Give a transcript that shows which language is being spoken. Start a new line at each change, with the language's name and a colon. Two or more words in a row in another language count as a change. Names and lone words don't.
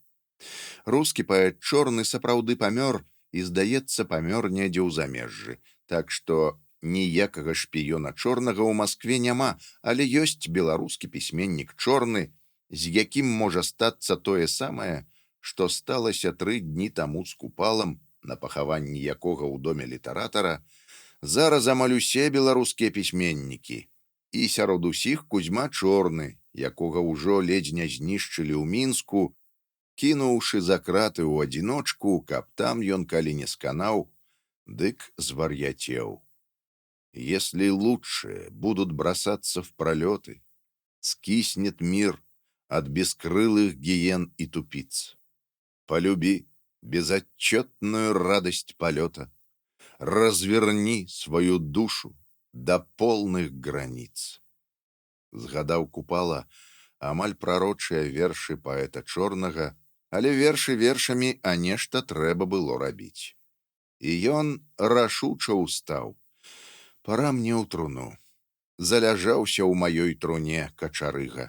Belarusian: Рускі паэт Чорны сапраўды памёр і, здаецца, памёр недзе ў замежжы, так што ніякага шпіёна чорнага ў Маскве няма, але ёсць беларускі пісьменнік чорны, з якім можа стацца тое самае, што сталася 3 дні таму з Купалам, на пахаванні якога ў доме літаратара, зараз амаль усе беларускія пісьменнікі. І сярод усіх Кузьма Чорны, якога ўжо ледзь не знішчылі ў Мінску, кінуўшы за краты ў адзіночку, каб там ён калі не сканаў, дык звар'яцеў.
Russian: Если лучшие будут бросаться в пролеты, скиснет мир от бескрылых гиен и тупиц. Полюби безотчетную радость полета, разверни свою душу до полных границ.
Belarusian: Згадаў Купала амаль прарочыя вершы паэта Чорнага, але вершы вершамі, а нешта трэба было рабіць. І ён рашуча ўстаў. Пора мне ў труну. Заляжаўся ў маёй труне качарыга.